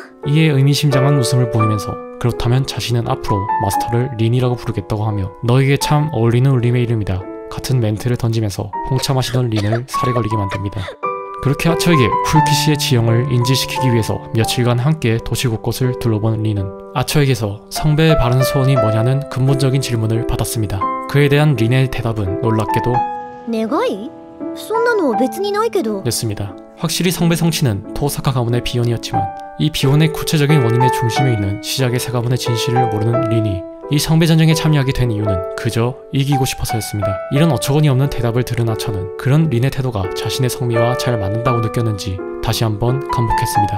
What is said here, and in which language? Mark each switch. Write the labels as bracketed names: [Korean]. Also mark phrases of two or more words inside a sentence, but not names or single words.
[Korean] 이에 의미심장한 웃음을 보이면서 그렇다면 자신은 앞으로 마스터를 린이라고 부르겠다고 하며 너에게 참 어울리는 울림의 이름이다 같은 멘트를 던지면서 홍차 마시던 린을 살에 걸리게 만듭니다. 그렇게 아처에게 쿨키시의 지형을 인지시키기 위해서 며칠간 함께 도시 곳곳을 둘러본 린은 아처에게서 성배의 바른 소원이 뭐냐는 근본적인 질문을 받았습니다. 그에 대한 린의 대답은 놀랍게도 내가이? [Japanese] そんなの別にないけど [Korean] 였습니다. 확실히 성배 성취는 토사카 가문의 비혼이었지만 이 비혼의 구체적인 원인의 중심에 있는 시작의 세 가문의 진실을 모르는 린이 이 성배전쟁에 참여하게 된 이유는 그저 이기고 싶어서였습니다. 이런 어처구니 없는 대답을 들은 하천은 그런 린의 태도가 자신의 성미와 잘 맞는다고 느꼈는지 다시 한번 감복했습니다.